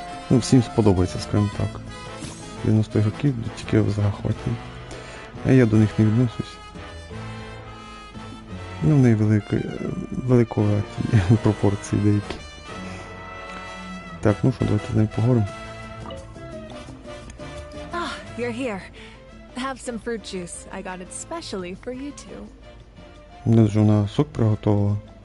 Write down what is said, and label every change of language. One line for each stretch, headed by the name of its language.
Ukrainian: Ну, всім сподобається, скажімо так. 90 ігроків будуть тільки в захваті. А я до них не відношусь. Ну, в неї великоваті пропорції деякі. Так, ну що, давайте з нею поговоримо.
English: Ah, you're here. Have some fruit juice. I got it specially for you two.
Ukrainian: Ну, ж вона сок приготувала.